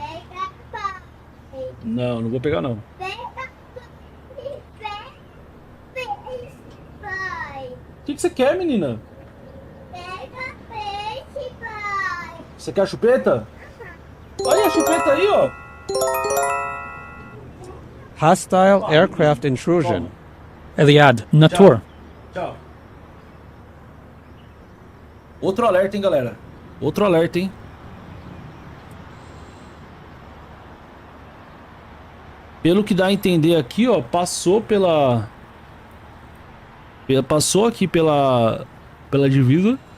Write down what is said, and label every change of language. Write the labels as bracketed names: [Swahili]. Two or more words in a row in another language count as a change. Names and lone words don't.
[Portuguese] Não vou pegar, não. O que você quer, menina? Pega peixe, pai. Você quer a chupeta? Olha a chupeta aí, ó. [English] Hostile aircraft intrusion. [Portuguese] Eliad, Natur. Tchau. Outro alerta, hein, galera? Outro alerta, hein? Pelo que dá a entender aqui, ó, passou aqui pela divisa.